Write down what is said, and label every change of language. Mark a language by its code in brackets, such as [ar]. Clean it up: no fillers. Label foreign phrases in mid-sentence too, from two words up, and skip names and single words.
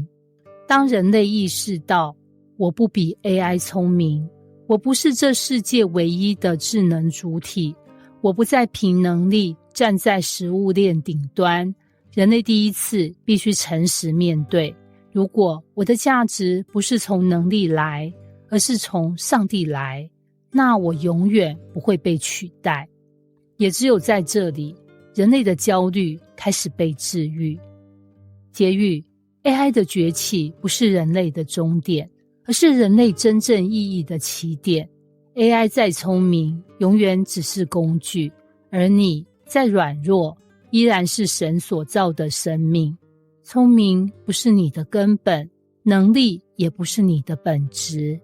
[zh] 當人類意識到，我不比 AI 聰明，我不是這世界唯一的智能主體，我不再憑能力站在食物鏈頂端，人類第一次必須誠實面對，如果我的價值不是從能力來，而是從上帝來，那我永遠不會被取代。也只有在這裡，人類的焦慮開始被治癒。結語， AI 的崛起不是人類的終點，而是人類真正意義的起點。 AI 再聰明，永遠只是工具，而你再軟弱，依然是神所造的生命。聰明不是你的根本，能力也不是你的本質。